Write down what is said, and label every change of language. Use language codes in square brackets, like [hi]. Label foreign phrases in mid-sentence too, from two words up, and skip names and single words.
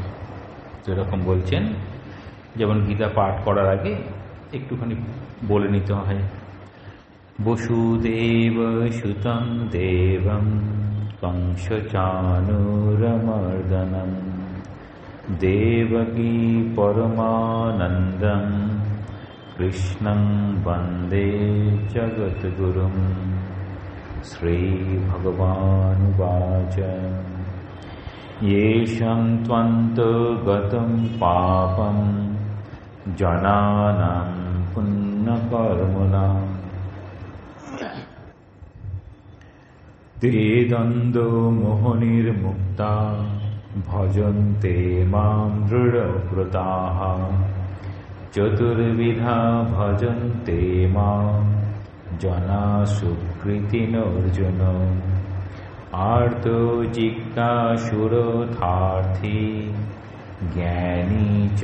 [bn] তো এরকম বলছেন, যেমন গীতা পাঠ করার আগে একটুখানি বলে নিতে হয়, [sa] বসুদেব সুতং দেবং কংসচানুরমর্দনম দেবকী পরমানন্দম কৃষ্ণং বন্দে জগদ্গুরুম। শ্রীভগবানুবাচ येषां त्वन्तगतं पापं जनानां पुण्यकर्मणां ते द्वन्द्वमोहनिर्मुक्ता भजन्ते मां दृढव्रताः चतुर्विधा भजन्ते मां जना सुकृतिनोऽर्जुन आर्तो जिज्ञासुरथार्थी ज्ञानी च